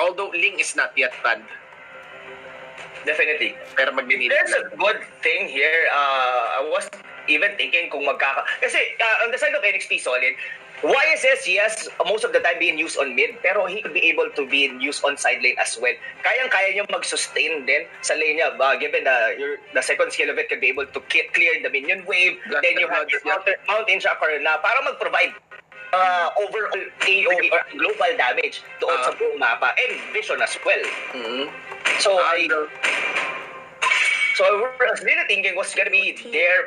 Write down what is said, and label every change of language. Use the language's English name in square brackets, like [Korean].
[English] Although Ling is not yet banned. Definitely. [Filipino] Pero magninit [English] There's a good thing here. I was even thinking kung kasi on the side of NXP Solid, YSS, yes, most of the time being used on mid, pero he could be able to be used on side lane as well. [Filipino] Kayang-kaya niya mag-sustain din sa lane niya. [English] Given the second skill of it could be able to clear the minion wave, then you have your mountain chakra na para mag-provide overall AoE or global damage doon sa buong mapa and vision as well. So I was really thinking what's gonna be there.